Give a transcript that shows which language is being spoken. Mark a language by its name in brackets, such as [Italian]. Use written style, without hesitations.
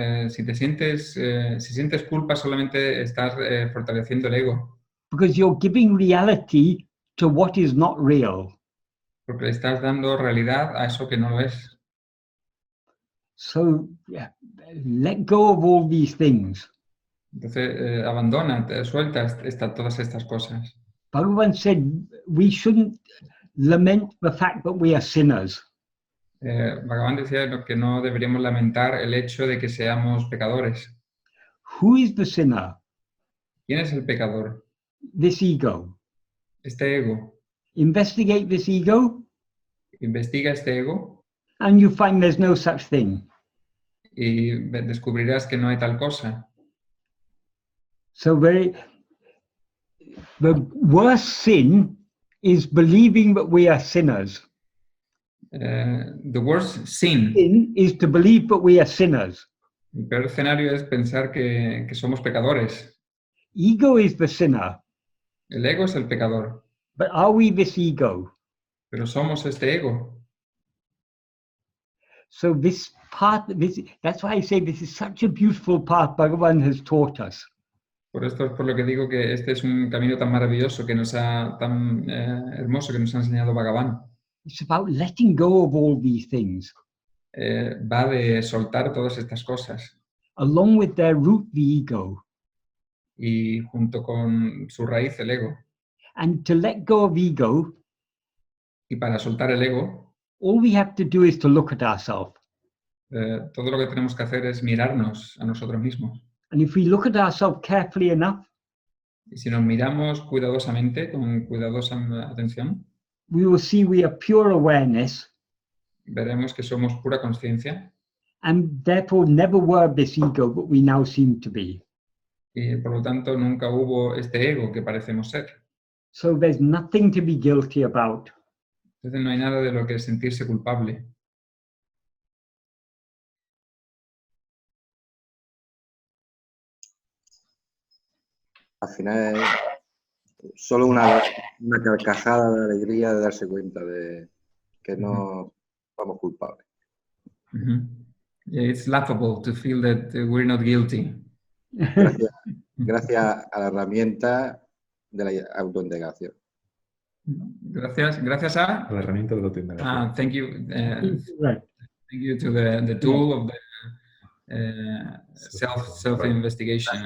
[Spanish] Si sientes culpa, solamente estás fortaleciendo el ego, [English] Because you're giving reality to what is not real. [Spanish] porque le estás dando realidad a eso que no lo es. [English] So let go of all these things. [Spanish] Entonces abandona, suelta todas estas cosas. [English] Bhagavan said we shouldn't lament the fact that we are sinners. [Spanish] Bhagavan decía que no deberíamos lamentar el hecho de que seamos pecadores. [English] Who is the sinner? [Spanish] ¿Quién es el pecador? [English] This ego. [Spanish] Este ego. [English] Investigate this ego, [Spanish] Investiga este ego [English] and you find there's no such thing. [Spanish] y descubrirás que no hay tal cosa. [English] So the worst sin is believing that we are sinners. The worst sin. Sin is to believe that we are sinners. [Spanish] El peor escenario es pensar que somos pecadores. [English] Ego is the sinner. [Spanish] El ego es el pecador. [English] But are we this ego? [Spanish] Pero somos este ego. [English] So this path, that's why I say this is such a beautiful path Bhagavan has taught us. [Spanish] Por esto es por lo que digo que este es un camino tan maravilloso, tan hermoso que nos ha enseñado Bhagavan. [English] It's about letting go of all these things. [Spanish] Va de soltar todas estas cosas. [English] Along with their root, the ego. [Spanish] Y junto con su raíz, el ego. [English] And to let go of ego, [Spanish] y para soltar el ego, [English] all we have to do is to look at ourselves. [Spanish] Todo lo que tenemos que hacer es mirarnos a nosotros mismos. [English] And if we look at ourselves carefully enough, [Spanish] y si nos miramos cuidadosamente, con cuidadosa atención, [English] we will see we are pure awareness, [Spanish] veremos que somos pura conciencia, [English] and therefore never were this ego, but we now seem to be. [Spanish] y por lo tanto nunca hubo este ego que parecemos ser. [English] So there's nothing to be guilty about. [Spanish] Entonces no hay nada de lo que sentirse culpable. Al final es solo una carcajada de alegría de darse cuenta de que no somos culpables. [English] Yeah, it's laughable to feel that we're not guilty. [Spanish] Gracias a la herramienta de la autoindagación. Gracias a la herramienta de la autoindagación. [English] thank you. Right. Thank you to the tool of the self-investigation.